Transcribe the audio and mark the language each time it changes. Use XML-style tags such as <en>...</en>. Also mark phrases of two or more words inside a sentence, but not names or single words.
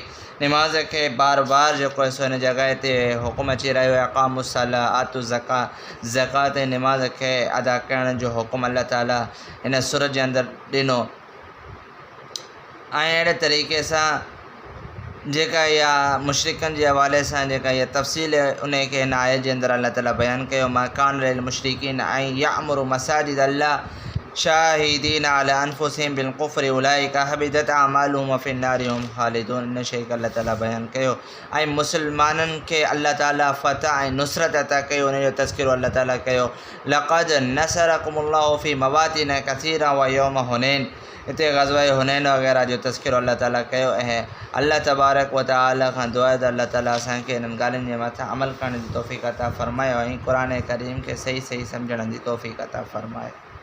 <sd>निमाज़ खे बार बार जेको आहे सो हिन जॻह ते हुकुम अची रहियो आहे,</sd> <ar>أقام الصلاة آتوا الزكاة</ar> <sd>ऐं निमाज़ खे अदा करण जो हुकुम अल्लाह ताला हिन सूरत जे अंदरि ॾिनो। ऐं अहिड़े तरीक़े सां जेका इहा मुशरिकनि जे हवाले सां जेका इहा तफ़सील उन खे हिन आयत जे अंदरि अल्लाह ताला बयानु कयो।</sd> <ar>ما كان للمشركين أن يعمروا مساجد الله شاهدين على أنفسهم بالكفر أولئك حبطت أعمالهم وفي النار هم خالدون.</ar> <sd>इन शइ खे अल्लाह ताला बयानु कयो ऐं मुसलमाननि खे अल्लाह ताला फ़तह ऐं नुसरत अता कयो। उन जो तज़किरो अल्लाह ताला कयो।</sd> <ar>لقد نصركم الله في مواطن كثيرة ويوم حنين.</ar> <sd>हिते ग़ज़वाए हुनैन वग़ैरह जो तज़किरो अल्लाह ताला कयो ऐं</sd> <ar>الله تبارك وتعالى</ar> <sd>खां दुआ त अल्लाह ताला असांखे हिननि ॻाल्हियुनि जे मथां अमल करण जी तौफ़ीक़ अता फ़रमायो ऐं क़ुर करीम खे सही सही सम्झण जी तौफ़ीक़ अता फ़रमाए।</sd>